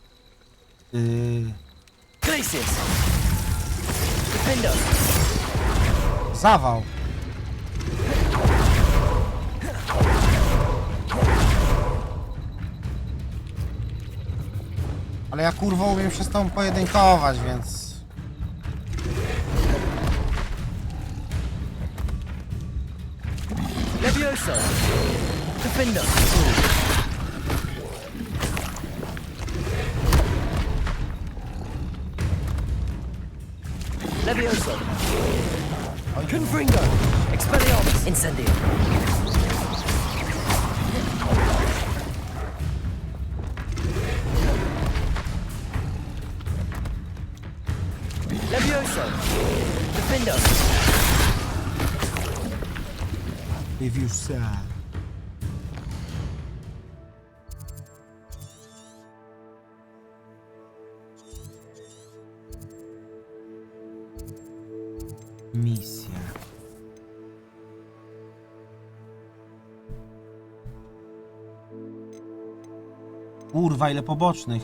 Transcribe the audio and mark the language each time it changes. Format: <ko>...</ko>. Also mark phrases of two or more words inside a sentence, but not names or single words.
<pl>Zawał. Ale ja kurwa umiem się z tą pojedynkować, więc... Levioso! Defender! Levioso! Confringo! Expelliarmus! Incendio! Levioso! Defender! Leviosa! Misja. Kurwa, ile pobocznych.</pl>